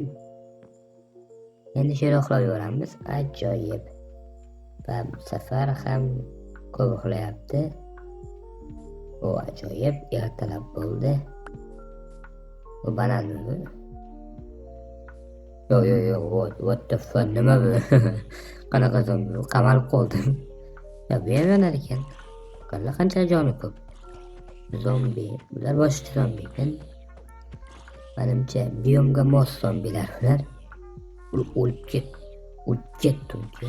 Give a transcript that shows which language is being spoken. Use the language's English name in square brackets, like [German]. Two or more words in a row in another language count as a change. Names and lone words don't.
[Uzbek] Endi shu yerda uxlab yuboramiz. Ajoyib. Va bu safar ham ko'p uxlayapti. O ajoyib, ertalab bo'ldi. Bu bananmi bu? Yo'q, [English] what the fuck, [Uzbek] nima bu? Qanaqa zombi? Qamalib qoldim. Ya bu ham yonar ekan. Qanday qancha joni ko'p. Zombi, bular boshqa zombi ekan. Menimcha biomga mos zombilar bular. O'lib ketdi.